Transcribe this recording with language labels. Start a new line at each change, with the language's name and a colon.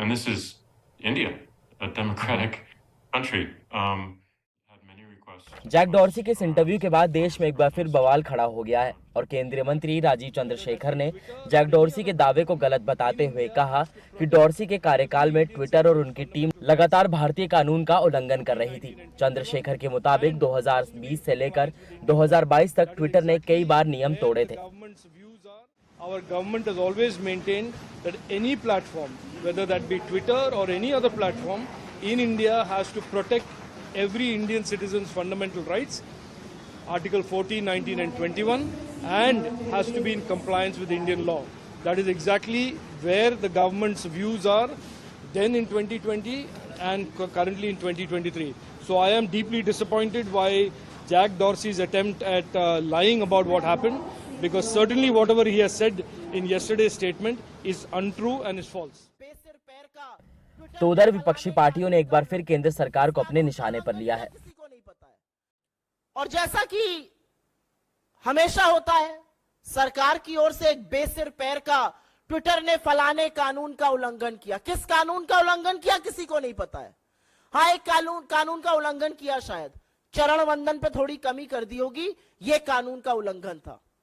English: And this is India, a democratic country. Had many requests.
Hindi: Jack Dorsey के इस interview के बाद देश में एक बार फिर बवाल खड़ा हो गया है और केंद्रीय मंत्री राजीव चंद्रशेखर ने जैक डॉर्सी के दावे को गलत बताते हुए कहा कि डॉर्सी के कार्यकाल में ट्विटर और उनकी टीम लगातार भारतीय कानून का उल्लंघन कर रही थी। चंद्रशेखर के मुताबिक 2020 से लेकर 2022 तक ट्विटर ने कई बार नियम तोड़े थे।
English: Our government has always maintained that any platform, whether that be Twitter or any other platform in India, has to protect every Indian citizen's fundamental rights, Article 14, 19 and 21, and has to be in compliance with Indian law. That is exactly where the government's views are then in 2020 and currently in 2023. So I am deeply disappointed by Jack Dorsey's attempt at lying about what happened, because certainly whatever he has said in yesterday's statement is untrue and is false.
Hindi: तो उधर विपक्षी पार्टियों ने एक बार फिर केंद्र सरकार को अपने निशाने पर लिया है। और जैसा कि हमेशा होता है, सरकार की ओर से एक बेसिर पैर का ट्विटर ने फलाने कानून का उल्लंघन किया। किस कानून का उल्लंघन किया किसी को नहीं पता है। हाँ, एक कानून का उल्लंघन किया, शायद चरण वंदन पे थोड़ी कमी कर दी होगी, यह कानून का उल्लंघन था।